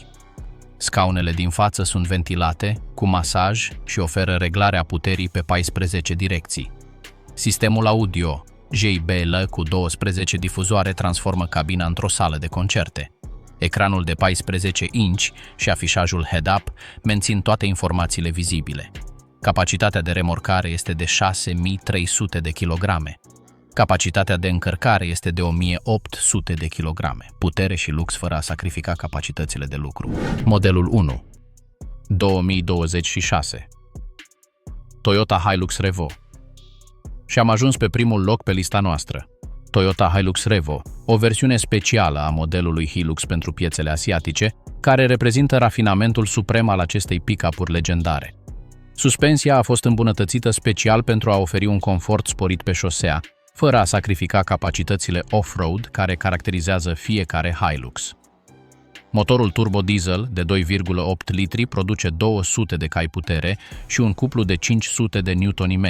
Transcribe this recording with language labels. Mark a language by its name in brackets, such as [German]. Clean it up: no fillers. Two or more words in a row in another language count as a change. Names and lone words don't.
[Romanian] Scaunele din față sunt ventilate, cu masaj și oferă reglarea puterii pe 14 direcții. Sistemul audio JBL cu 12 difuzoare transformă cabina într-o sală de concerte. Ecranul de 14 inch și afișajul head-up mențin toate informațiile vizibile. Capacitatea de remorcare este de 6300 de kilograme. Capacitatea de încărcare este de 1800 de kilograme. Putere și lux fără a sacrifica capacitățile de lucru. Modelul 1. 2026. Toyota Hilux Revo. Și am ajuns pe primul loc pe lista noastră. Toyota Hilux Revo, o versiune specială a modelului Hilux pentru piețele asiatice, care reprezintă rafinamentul suprem al acestei pick-up-uri legendare. Suspensia a fost îmbunătățită special pentru a oferi un confort sporit pe șosea, fără a sacrifica capacitățile off-road care caracterizează fiecare Hilux. Motorul turbo diesel de 2,8 litri produce 200 de cai putere și un cuplu de 500 de Nm.